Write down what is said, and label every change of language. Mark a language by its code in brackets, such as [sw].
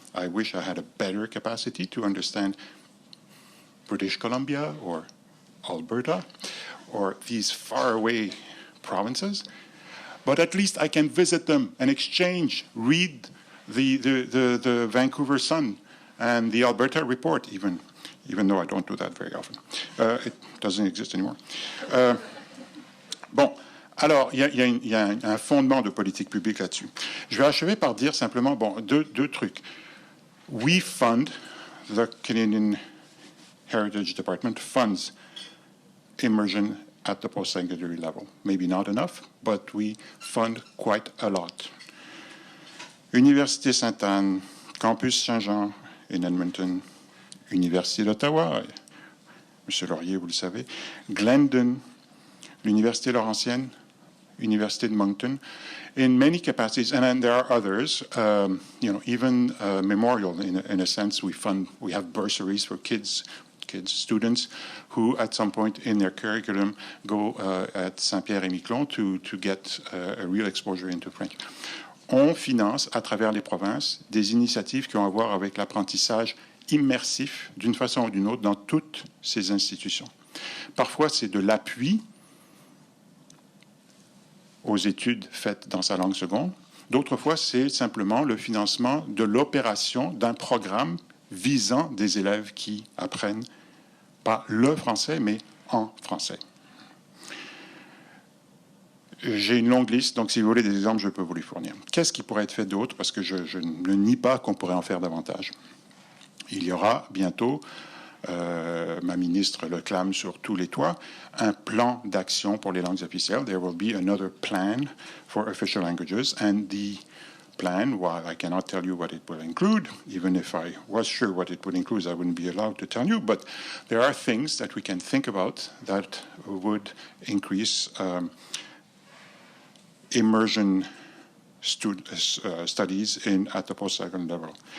[en] I wish I had a better capacity to understand British Columbia or Alberta or these faraway provinces. But at least I can visit them and exchange, read the Vancouver Sun and the Alberta Report, even though I don't do that very often. It doesn't exist anymore. [fr] Bon, alors, il y a un fondement de politique publique là-dessus. Je vais achever par dire simplement, deux trucs. [en] We fund, the Canadian Heritage Department funds immersion at the post-secondary level. Maybe not enough, but we fund quite a lot. Université Sainte-Anne, Campus Saint-Jean in Edmonton, Université d'Ottawa, M. Laurier, [fr] vous le savez, [en] Glendon, l'Université Laurentienne, Université de Moncton, in many capacities, and then there are others, even Memorial, in a sense, we have bursaries for students who at some point in their curriculum go at Saint-Pierre-et-Miquelon to get a real exposure into French. [fr] On finance à travers les provinces des initiatives qui ont à voir avec l'apprentissage immersif d'une façon ou d'une autre dans toutes ces institutions. Parfois, c'est de l'appui aux études faites dans sa langue seconde. D'autres fois, c'est simplement le financement de l'opération d'un programme visant des élèves qui apprennent pas le français, mais en français. J'ai une longue liste, donc si vous voulez des exemples, je peux vous les fournir. Qu'est-ce qui pourrait être fait d'autre? Parce que je ne nie pas qu'on pourrait en faire davantage. Il y aura bientôt, ma ministre le clame sur tous les toits, un plan d'action pour les langues officielles. [en] There will be another plan for official languages, and the plan, while I cannot tell you what it will include, even if I was sure what it would include, I wouldn't be allowed to tell you, but there are things that we can think about that would increase immersion studies at the post-secondary level.